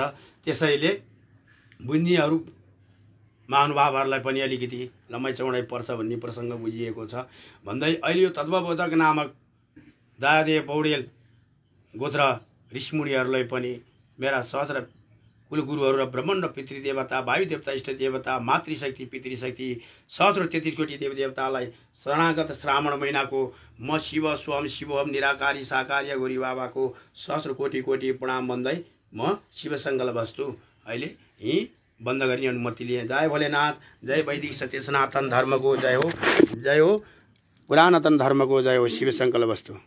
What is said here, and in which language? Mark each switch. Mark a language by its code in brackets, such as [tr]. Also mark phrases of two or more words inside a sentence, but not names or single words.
[ne] त्यसैले बुझ्नेहरू महानुभावहरूलाई पनि अलिकति लम्बाइ चौडाइ पर्छ भन्ने प्रसङ्ग बुझिएको छ भन्दै अहिले यो तत्त्वबोधक नामक दयादेव पौडेल गोत्र ऋषिमुनिहरूलाई पनि मेरा सहस्र कुलगुरुहरू र ब्रह्माण्ड पितृदेवता, वायु देवता, इष्ट देवता, मातृशक्ति, पितृशक्ति, सहस्र 33 कोटी देवदेवतालाई शरणागत श्रावण महिनाको म शिव स्वयं शिवोहम निराकारी साकारी गोरी बाबाको सहस्र कोटी कोटी प्रणाम भन्दै म [sa] शिव सङ्कल्पस्तु [ne] अहिले यहीँ बन्द गर्ने अनुमति लिए। जय भोलेनाथ, जय वैदिक सत्य सनातन धर्मको जय हो, जय हो पुरातन धर्मको जय हो। [sa] शिव सङ्कल्पस्तु।